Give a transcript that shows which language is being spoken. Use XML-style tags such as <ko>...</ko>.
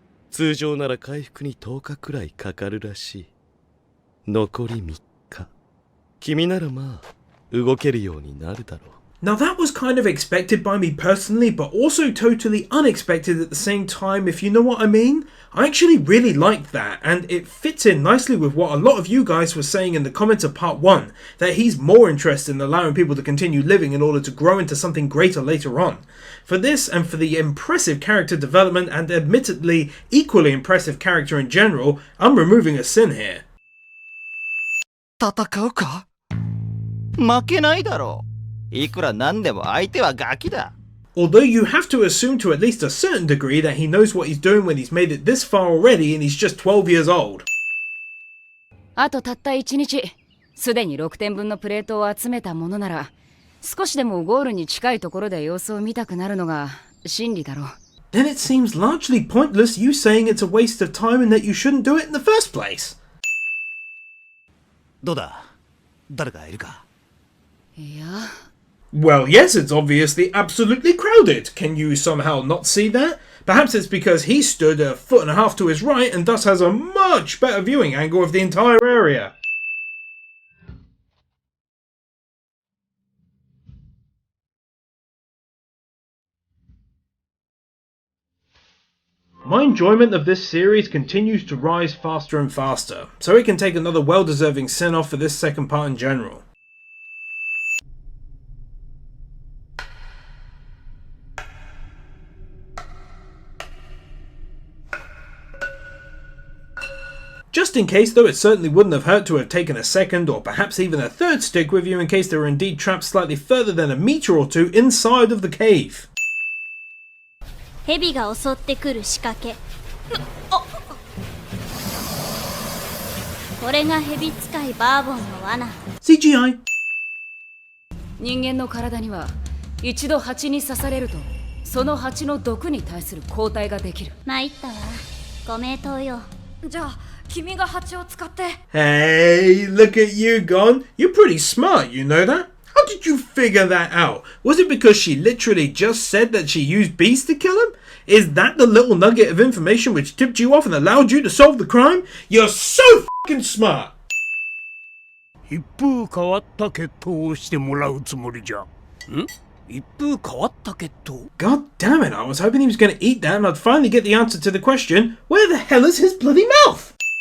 <ja>通常なら回復に10日くらいかかるらしい。残り3日。君ならまあ動けるようになるだろう。</ja> <en>Now that was kind of expected by me personally, but also totally unexpected at the same time, if you know what I mean. I actually really liked that, and it fits in nicely with what a lot of you guys were saying in the comments of part 1, that he's more interested in allowing people to continue living in order to grow into something greater later on. For this, and for the impressive character development and admittedly equally impressive character in general, I'm removing a sin here.</en> <ja>戦うか？負けないだろう。いくらなんでも相手はガキだ。</ja> <en>Although you have to assume to at least a certain degree that he knows what he's doing when he's made it this far already and he's just 12 years old.</en> <ja>あとたった1日、すでに6点分のプレートを集めたものなら、少しでもゴールに近いところで様子を見たくなるのが真理だろう。</ja> <en>Then it seems largely pointless you saying it's a waste of time and that you shouldn't do it in the first place.</en> <ja>どうだ？誰かいるか？いや。</ja> <en>Well, yes, it's obviously absolutely crowded. Can you somehow not see that? Perhaps it's because he stood a foot and a half to his right and thus has a much better viewing angle of the entire area. My enjoyment of this series continues to rise faster and faster, so it can take another well-deserving sin-off for this second part in general. Just in case though, it certainly wouldn't have hurt to have taken a second or perhaps even a third stick with you in case they were indeed trapped slightly further than a meter or two inside of the cave.</en> <ja>蛇が襲ってくる仕掛け。これが蛇使いバーボンの罠。</ja> <en>CGI.</en> <ja>人間の体には一度蜂に刺されるとその蜂の毒に対する抗体ができる。参ったわ。ご名答よ。じゃあ君が蜂を使って。</ja> <en>Hey, look at you gone. You're pretty smart, you know that? How did you figure that out? Was it because she literally just said that she used bees to kill him? Is that the little nugget of information which tipped you off and allowed you to solve the crime? You're so fucking smart!</en> <ja>一風変わった決闘をしてもらうつもりじゃ。一風変わった決闘</ja> <en>God damn it, I was hoping he was going to eat that and I'd finally get the answer to the question, where the hell is his bloody mouth?</en>